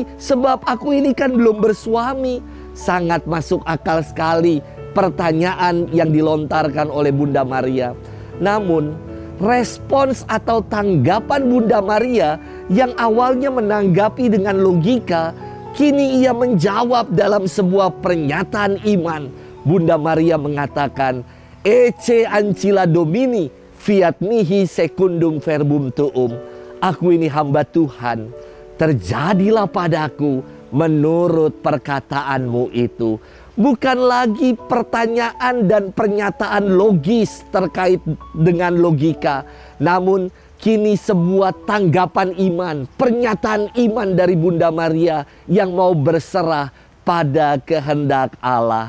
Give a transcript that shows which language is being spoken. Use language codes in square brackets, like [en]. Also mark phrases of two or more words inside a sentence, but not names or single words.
[id] Sebab aku ini kan belum bersuami." Sangat masuk akal sekali pertanyaan yang dilontarkan oleh Bunda Maria. Namun respons atau tanggapan Bunda Maria yang awalnya menanggapi dengan logika, kini ia menjawab dalam sebuah pernyataan iman. Bunda Maria mengatakan, [la] "Ecce ancilla Domini, fiat mihi secundum verbum tuum." [id] Aku ini hamba Tuhan, terjadilah padaku menurut perkataanmu itu. Bukan lagi pertanyaan dan pernyataan logis terkait dengan logika, namun kini sebuah tanggapan iman, pernyataan iman dari Bunda Maria yang mau berserah pada kehendak Allah.